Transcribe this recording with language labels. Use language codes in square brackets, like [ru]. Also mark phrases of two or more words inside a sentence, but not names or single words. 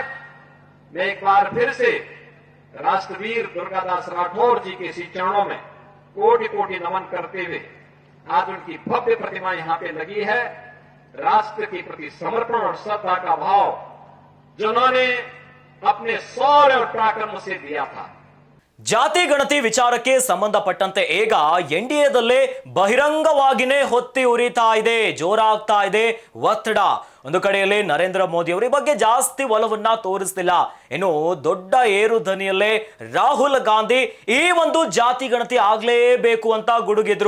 [hi] मैं एक बार फिर से राष्ट्रवीर दुर्गादास राठौर जी के श्री चरणों में कोटि कोटि नमन करते हुए, आज उनकी भव्य प्रतिमा यहां पे लगी है। राष्ट्र के प्रति समर्पण और श्रद्धा का भाव जिन्होंने अपने शौर्य और पराक्रम से दिया था। [kn] ಜಾತಿ ಗಣತಿ ವಿಚಾರಕ್ಕೆ ಸಂಬಂಧಪಟ್ಟಂತೆ ಈಗ ಎನ್ಡಿಎದಲ್ಲೇ ಬಹಿರಂಗವಾಗಿನೇ ಹೊತ್ತಿ ಉರಿತಾ ಇದೆ, ಜೋರಾಗ್ತಾ ಇದೆ ಒತ್ತಡ. ಒಂದು ಕಡೆಯಲ್ಲಿ ನರೇಂದ್ರ ಮೋದಿ ಅವರ ಬಗ್ಗೆ ಜಾಸ್ತಿ ಒಲವನ್ನ ತೋರಿಸ್ತಿಲ್ಲ, ಇನ್ನು ದೊಡ್ಡ ಏರು ಧ್ವನಿಯಲ್ಲೇ ರಾಹುಲ್ ಗಾಂಧಿ ಈ ಒಂದು ಜಾತಿ ಗಣತಿ ಆಗ್ಲೇಬೇಕು ಅಂತ ಗುಡುಗಿದ್ರು.